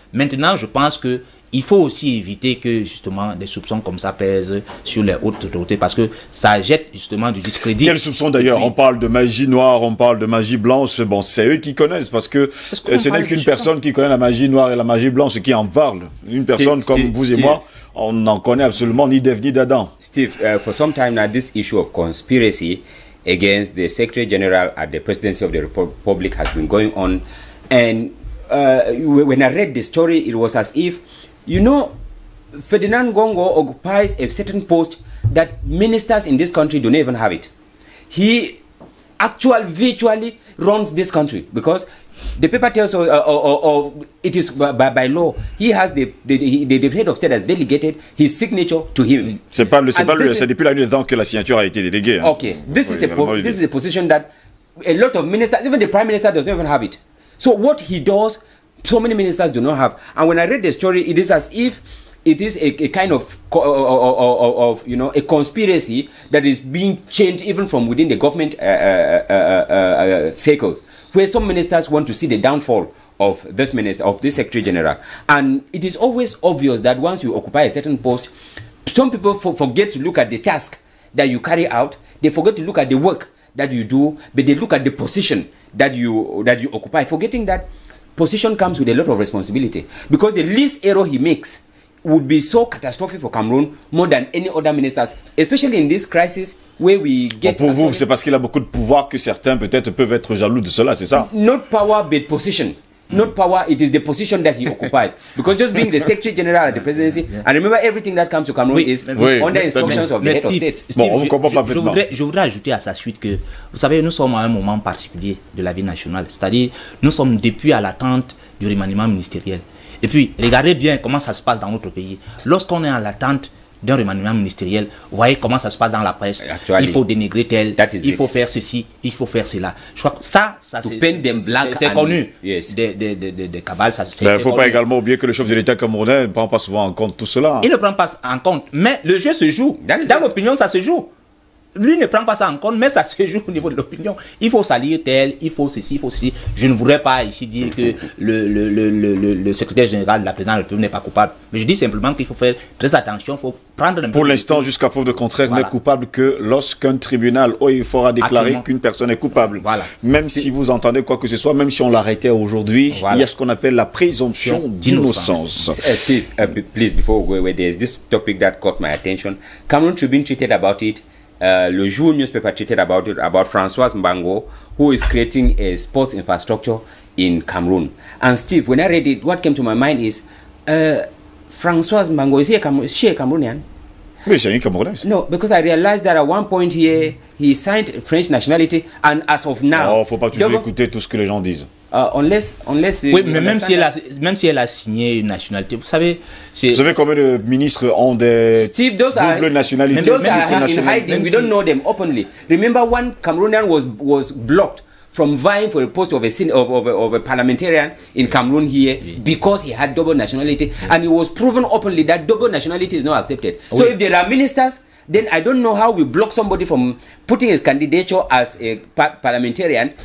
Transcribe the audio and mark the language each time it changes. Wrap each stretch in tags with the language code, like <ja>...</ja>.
<fr>Maintenant, je pense que il faut aussi éviter que justement des soupçons comme ça pèsent sur les hautes autorités parce que ça jette justement du discrédit. Quels soupçons d'ailleurs? On parle de magie noire, on parle de magie blanche. Bon, c'est eux qui connaissent parce que ce n'est qu'une personne qui connaît la magie noire et la magie blanche qui en parle. Une personne comme vous et moi, on n'en connaît absolument ni d'Ève ni d'Adam.</fr> <en>Steve, for some time now, this issue of conspiracy against the Secretary General at the presidency of the Republic has been going on. And when I read the story, it was as if, you know, Ferdinand Ngongo occupies a certain post that ministers in this country don't even have it. He virtually runs this country because the paper tells or it is by law. He has the head of state has delegated his signature to him.</en> <fr>C'est depuis la nuit des temps que la signature a été déléguée. Hein.</fr> <en>Okay, this is a position that a lot of ministers, even the prime minister, does not even have it. So what he does, so many ministers do not have. And when I read the story, it is as if it is a kind of you know, a conspiracy that is being changed even from within the government circles, where some ministers want to see the downfall of this minister, of this Secretary General. And it is always obvious that once you occupy a certain post, some people forget to look at the task that you carry out. They forget to look at the work that you do, but they look at the position that you occupy, forgetting that position comes with a lot of responsibility. Because the least error he makes would be so catastrophic for Cameroon more than any other ministers, especially in this crisis where we get...</en> <fr>Bon, pour vous, c'est parce qu'il a beaucoup de pouvoir que certains peut-être peuvent être jaloux de cela, c'est ça?</fr> <en>Not power, but position. Not power, it is the position that he occupies. Because just being the Secretary General at the presidency, and remember everything that comes to Cameroon is under instructions of the head of state.</en> <fr>Steve, bon, on comprend pas je voudrais ajouter à sa suite que, vous savez, nous sommes à un moment particulier de la vie nationale. C'est-à-dire, nous sommes depuis à l'attente du remaniement ministériel. Et puis, regardez bien comment ça se passe dans notre pays. Lorsqu'on est en l'attente d'un remaniement ministériel, vous voyez comment ça se passe dans la presse.</fr> <en>Actually,</en> <fr>il faut dénigrer tel, il faut faire ceci, il faut faire cela. Je crois que ça c'est connu.</fr> <en>Yes.</en> <fr>Des cabales, ça c'est Il ne faut pas également oublier que le chef de l'État camerounais ne prend pas souvent en compte tout cela. Il ne prend pas en compte, mais le jeu se joue. Dans l'opinion, ça se joue. Lui ne prend pas ça en compte, mais ça se joue au niveau de l'opinion. Il faut salir tel, il faut ceci, il faut ceci. Je ne voudrais pas ici dire que le secrétaire général de la présidence de la République n'est pas coupable. Mais je dis simplement qu'il faut faire très attention, il faut prendre un peu... Pour l'instant, jusqu'à preuve de contraire, n'est coupable que lorsqu'un tribunal il faudra déclarer qu'une personne est coupable. Voilà. Même si vous entendez quoi que ce soit, même si on l'arrêtait aujourd'hui, il y a ce qu'on appelle la présomption d'innocence.</fr> <en>Steve, please, before we go away, there's this topic that caught my attention. Cameroon Tribune tweeted about it. Le Jour newspaper tweeted about it, about Françoise Mbango, who is creating a sports infrastructure in Cameroon. And Steve, when I read it, what came to my mind is, Françoise Mbango, is she a Cameroonian?</en> <fr>Oui, c'est une Camerounaise.</fr> <en>No, because I realized that at one point here, he signed French nationality, and as of now...</en> <fr>Oh, faut pas toujours écouter tout ce que les gens disent.</fr> <en>Unless</en> <fr>oui, mais même si elle a signé une nationalité, vous savez... Vous savez combien de ministres ont des doubles nationalités?</fr> <en>Those are in hiding. We don't know them openly. Remember, one Cameroonian was blocked from vying for a post of a parliamentarian in Cameroon here because he had double nationality, and it was proven openly that double nationality is not accepted. So if there are ministers, then I don't know how we block somebody from putting his candidature as a parliamentarian.</en>